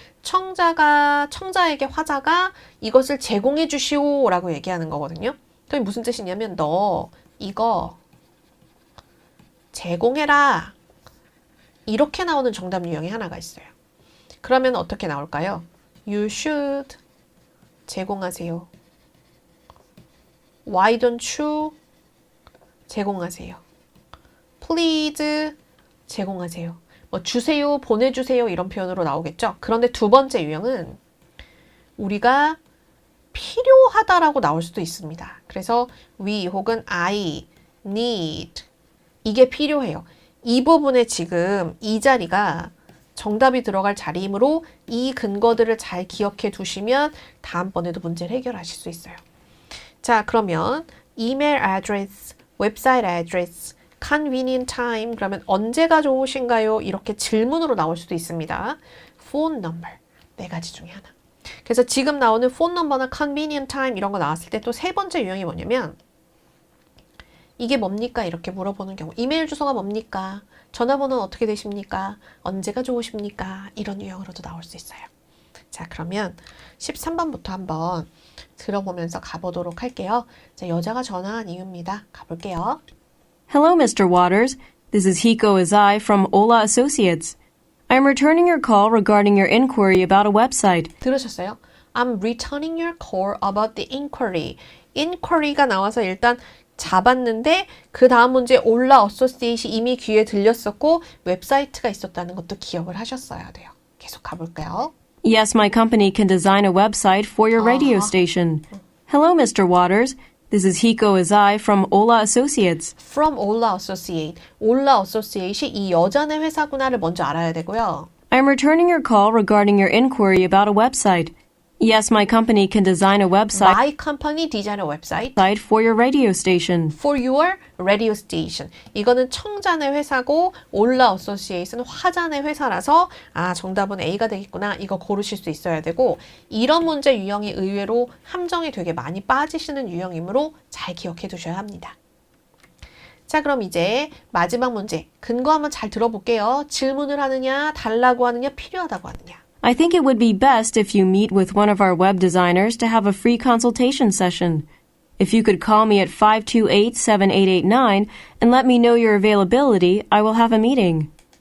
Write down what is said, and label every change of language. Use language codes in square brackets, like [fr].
[ko] 청자에게 화자가 이것을 제공해 주시오 라고 얘기하는 거거든요. 그게 무슨 뜻이냐면 너 이거 제공해라. 이렇게 나오는 정답 유형이 하나가 있어요. 그러면 어떻게 나올까요? [en] You should 제공하세요. Why don't you 제공하세요. [ko] Please 제공하세요. 뭐 주세요, 보내주세요 이런 표현으로 나오겠죠. 그런데 두 번째 유형은 우리가 필요하다라고 나올 수도 있습니다. 그래서 we 혹은 I need 이게 필요해요. 이 부분에 지금 이 자리가 정답이 들어갈 자리이므로 이 근거들을 잘 기억해 두시면 다음번에도 문제를 해결하실 수 있어요. 자, 그러면 이메일 애드레스, 웹사이트 애드레스, convenient time 그러면 언제가 좋으신가요? 이렇게 질문으로 나올 수도 있습니다. phone number 네 가지 중에 하나. 그래서 지금 나오는 phone number나 convenient time 이런 거 나왔을 때 또 세 번째 유형이 뭐냐면 이게 뭡니까? 이렇게 물어보는 경우. 이메일 주소가 뭡니까? 전화번호는 어떻게 되십니까? 언제가 좋으십니까? 이런 유형으로도 나올 수 있어요. 자, 그러면 13번부터 한번 들어보면서 가보도록 할게요. 자, 여자가 전화한 이유입니다. 가볼게요. [en] Hello, Mr. Waters. This is Hiko Azai from Ola Associates. I'm returning your call regarding your inquiry about a website. [ko] 들으셨어요? [en] I'm returning your call about the inquiry. [ko] inquiry가 나와서 일단 잡았는데 그 다음 문제 올라 어소시에이트이 이미 귀에 들렸었고 웹사이트가 있었다는 것도 기억을 하셨어야 돼요. 계속 가볼까요? [en] Yes, my company can design a website for your radio station. Hello, Mr. Waters. This is Hiko Azai from Ola Associates. [ko] From Ola Associate. Ola Associate이 이 여자네 회사구나를 먼저 알아야 되고요. [en] I'm returning your call regarding your inquiry about a website. Yes, my company can design a website My company design a website for your radio station. for your radio station. [ko] 이거는 청자의 회사고 올라 어소시에이트는 화자의 회사라서 정답은 A가 되겠구나. 이거 고르실 수 있어야 되고 이런 문제 유형이 의외로 함정이 되게 많이 빠지시는 유형이므로 잘 기억해 두셔야 합니다. 자, 그럼 이제 마지막 문제. 근거 한번 잘 들어볼게요. 질문을 하느냐, 달라고 하느냐, 필요하다고 하느냐. [en] I think it would be best if you meet with one of our web designers to have a free consultation session. If you could call me at 528-7889 and let me know your availability, I will have a meeting.